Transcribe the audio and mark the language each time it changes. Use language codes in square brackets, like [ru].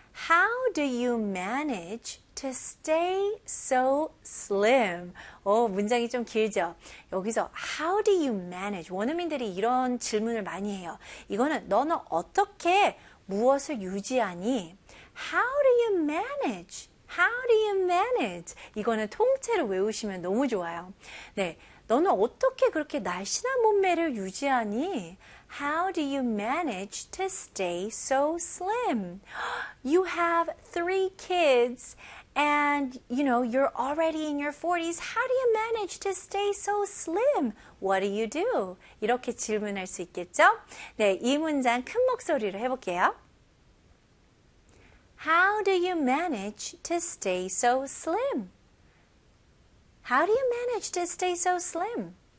[en] How do you manage to stay so slim? [ko] 오, 문장이 좀 길죠? 여기서 [en] how do you manage? [ko] 원어민들이 이런 질문을 많이 해요. 이거는 너는 어떻게 무엇을 유지하니? [en] How do you manage? How do you manage? [ko] 이거는 통째로 외우시면 너무 좋아요. 네, 너는 어떻게 그렇게 날씬한 몸매를 유지하니? [en] How do you manage to stay so slim? You have three kids and, you know, you're already in your 40s. How do you manage to stay so slim? What do you do? [ko] 이렇게 질문할 수 있겠죠? 네, 이 문장 큰 목소리로 해볼게요. [en] How do you manage to stay so slim? How do you manage to stay so slim?